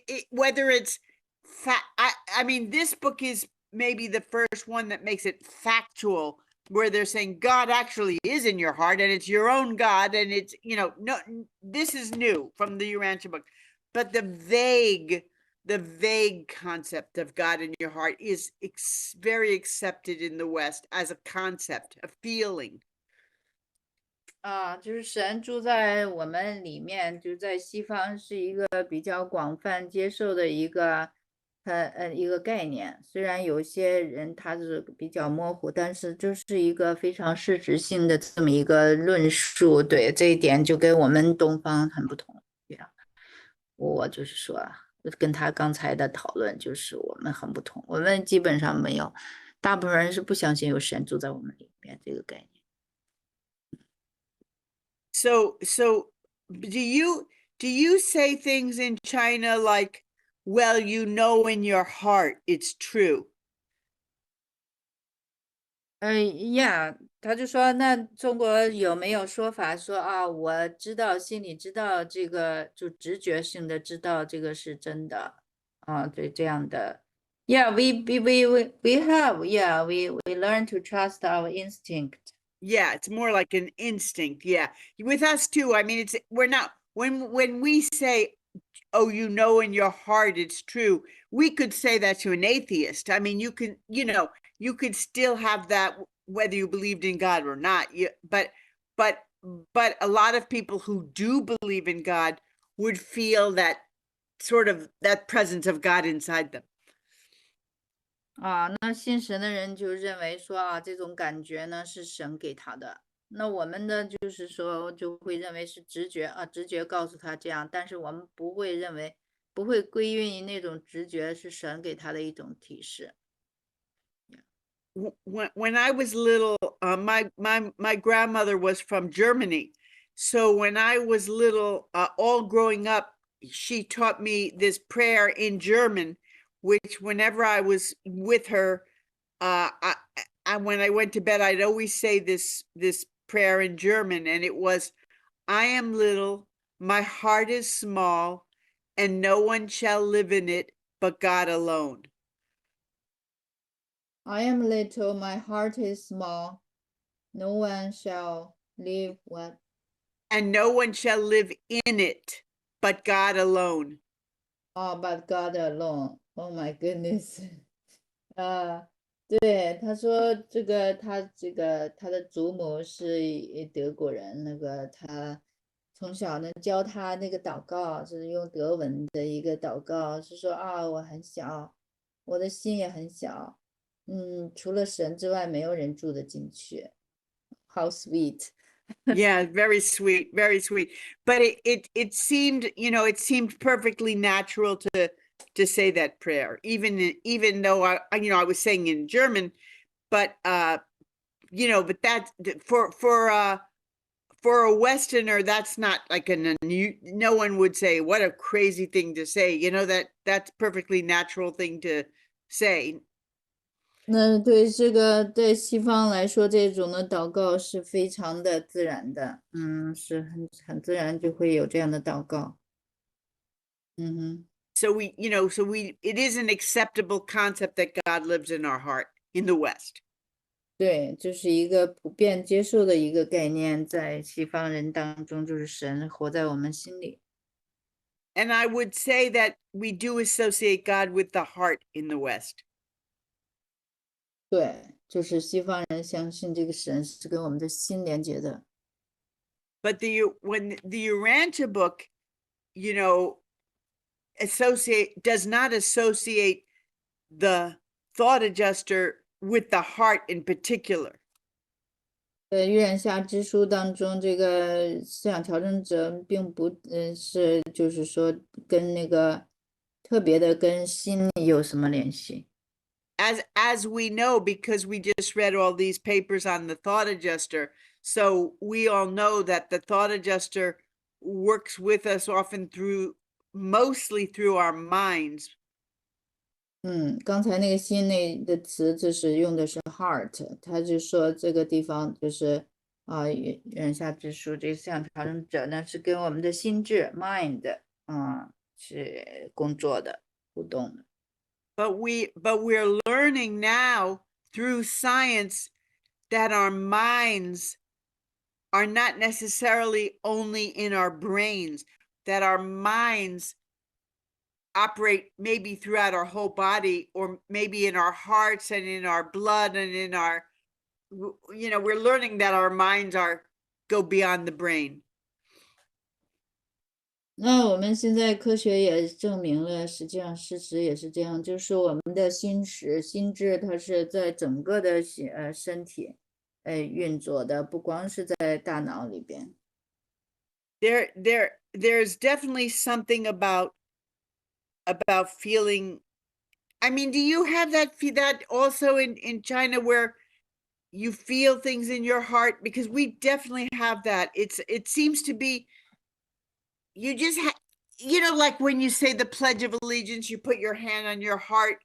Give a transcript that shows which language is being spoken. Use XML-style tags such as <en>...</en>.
<en>Whether it's I mean, this book is maybe the first one that makes it factual, where they're saying God actually is in your heart and it's your own God. And it's, no, this is new from the Urantia book. but the vague concept of God in your heart is very accepted in the West as a concept, a feeling.</en> <zh>就是神住在我们里面，就在西方是一个比较广泛接受的一个一个概念。虽然有些人他是比较模糊，但是就是一个非常事实性的这么一个论述。对，这一点就跟我们东方很不同。对呀，我就是说，跟他刚才的讨论就是我们很不同。我们基本上没有，大部分人是不相信有神住在我们里面这个概念。</zh> <en>So do you say things in China like, well, you know in your heart it's true?</en> <zh>Yeah，他就说，那中国有没有说法说啊，我知道，心里知道这个，就直觉性的知道这个是真的啊，对这样的。</zh> <en>Yeah, we have, yeah, we learn to trust our instinct. Yeah, it's more like an instinct. Yeah. With us too. I mean, we're not, when we say, oh, you know in your heart it's true, we could say that to an atheist. I mean, you could still have that whether you believed in God or not. But a lot of people who do believe in God would feel that sort of that presence of God inside them.</en> <zh>那信神的人就认为说啊，这种感觉呢是神给他的。那我们呢，就是说就会认为是直觉啊，直觉告诉他这样，但是我们不会认为，不会归因于那种直觉是神给他的一种提示。</zh> <en>When I was little, my grandmother was from Germany. So when I was little, all growing up, she taught me this prayer in German, which whenever I was with her, when I went to bed, I'd always say this prayer in German, and it was, I am little, my heart is small, and no one shall live in it but God alone. I am little, my heart is small, no one shall live what? And no one shall live in it but God alone. But God alone. Oh my goodness.</en> <zh>对，他说他的祖母是德国人，那个他从小呢教他那个祷告，是用德文的一个祷告，是说啊，我很小，我的心也很小，除了神之外，没有人住得进去。</zh> <en>How sweet. Yeah, very sweet, very sweet. But it seemed, it seemed perfectly natural to say that prayer, even though I was saying in German, but but that for a Westerner, that's not like no one would say, what a crazy thing to say, that's perfectly natural thing to say.</en> <zh>那对这个对西方来说，这种的祷告是非常的自然的，是很自然就会有这样的祷告。</zh> <en>So it is an acceptable concept that God lives in our heart in the West.</en> <zh>对，就是一个普遍接受的一个概念，在西方人当中，就是神活在我们心里。</zh> <en>And I would say that we do associate God with the heart in the West.</en> <zh>对，就是西方人相信这个神是跟我们的心连接的。</zh> <en>But when the Urantia book, does not associate the thought adjuster with the heart in particular.</en> <zh>预言下之书当中，这个思想调整者并不是，就是说跟那个特别的跟心理有什么联系。</zh> <en>As we know, because we just read all these papers on the thought adjuster, so we all know that the thought adjuster works with us often mostly through our minds.</en> <zh>刚才那个心内的词就是用的是 heart， 他就说这个地方就是预言下之书，这个思想调整者呢是跟我们的心智 mind 是工作的互动的。</zh> <en>But we're learning now through science that our minds are not necessarily only in our brains, that our minds operate maybe throughout our whole body, or maybe in our hearts and in our blood and in our, we're learning that our minds go beyond the brain.</en> <zh>那我们现在科学也证明了，实际上事实也是这样，就是我们的心智，它是在整个的身体运作的，不光是在大脑里边。</zh> <en>There's definitely something about feeling. I mean, do you have that also in China, where you feel things in your heart? Because we definitely have that. It seems to be, you just like when you say the Pledge of Allegiance, you put your hand on your heart.</en>